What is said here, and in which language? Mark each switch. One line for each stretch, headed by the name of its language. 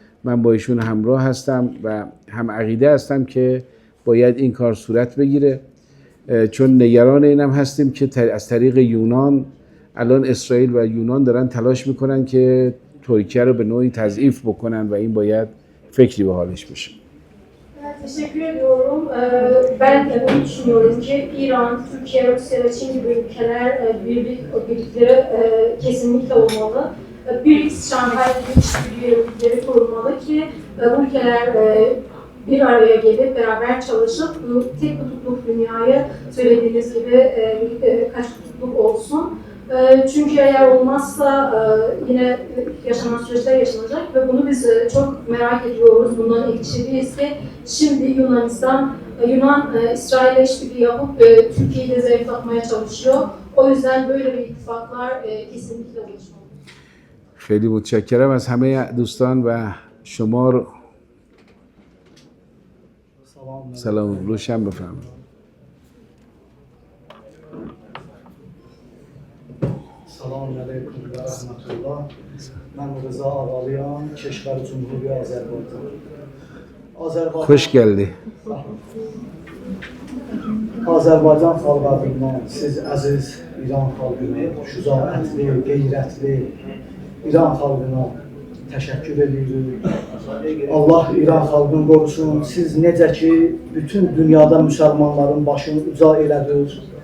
Persian: من با ایشون همراه هستم و هم عقیده هستم که باید این کار صورت بگیره، چون نگران اینم هستیم که از طریق یونان الان اسرائیل و یونان دارن تلاش میکنن که ترکیه رو به نوعی تضعیف بکنن و این باید فکری به حالش بشه.
Turkish: Teşekkür ediyorum. Ben bunu düşünüyorum ki İran, Türkiye, Rusya ve Çin gibi ülkeler birlikleri kesinlikle olmalı. BRICS, Şanghay birlikleri kurulmalı ki bu ülkeler bir araya gelip beraber çalışıp bu tek kutupluk dünyayı söylediğiniz gibi kaç kutupluk olsun. Çünkü eğer olmazsa yine yaşanan süreçler yaşanacak ve bunu biz çok merak ediyoruz. Bundan endişeliyiz ki şimdi Yunan İsrail'le işbirliği yapıp Türkiye'yi de zayıflatmaya çalışıyor. O yüzden böyle bir ittifaklar kesinlikle oluşmalı.
Persian: خیلی متشکرم از همه دوستان و شما رو سلام روشن بفرمایید.
Turkish: Selamun Aleyküm ve Rahmetullah. Ben Rıza Avalıyan, Keşgar Cumhuriyeti Azerbaycan. Hoş geldi.
Azerbaijani: Azərbaycan xalq adından siz əziz İran xalqını, şücaətli, qeyrətli İran xalqına təşəkkür edirik. Allah İran xalqını qorusun. Siz necə ki, bütün dünyada müsəlmanların başını uca elədiniz.